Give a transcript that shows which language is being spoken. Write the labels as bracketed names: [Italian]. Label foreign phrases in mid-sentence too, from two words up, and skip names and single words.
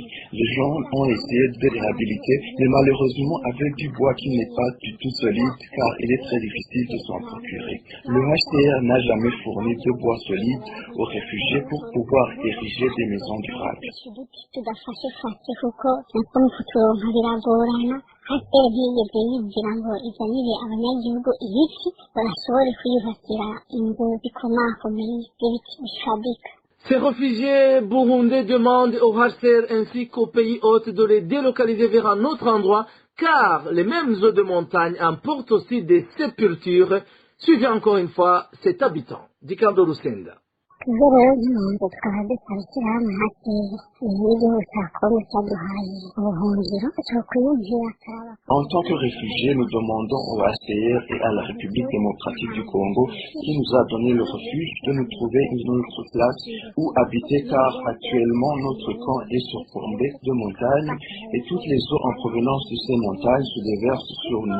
[French] Les gens ont essayé de les réhabiliter, mais malheureusement avec du bois qui n'est pas du tout solide car il est très difficile de s'en procurer. Le HCR n'a jamais fourni de bois solide aux réfugiés pour pouvoir ériger des maisons durables. [Rundi] hasiteri ntiyigeze yinjira ngo izanire abanyagihugu ibiti bashobore kwiyubakira inzu zikomakomeye z'ibiti bifadika. [French] Ces réfugiés burundais demandent au HCR ainsi qu'aux pays hôtes de les délocaliser vers un autre endroit car les mêmes eaux de montagne emportent aussi des sépultures. Suivez encore une fois cet habitant, Dikando Lusenda. [Rundi] Ubwo rero nk'impunzi tukaba dusaba ishyirahamwe HCR n'igihugu cya Kongo cyaduhaye ubuhungiro twokwiyumvira akaraba. [French] En tant que réfugiés, nous demandons au HCR et à la République démocratique du Congo qui nous a donné le refuge de nous trouver une autre place où habiter car actuellement notre camp est surplombé de montagnes et toutes les eaux en provenance de ces montagnes se déversent sur nous.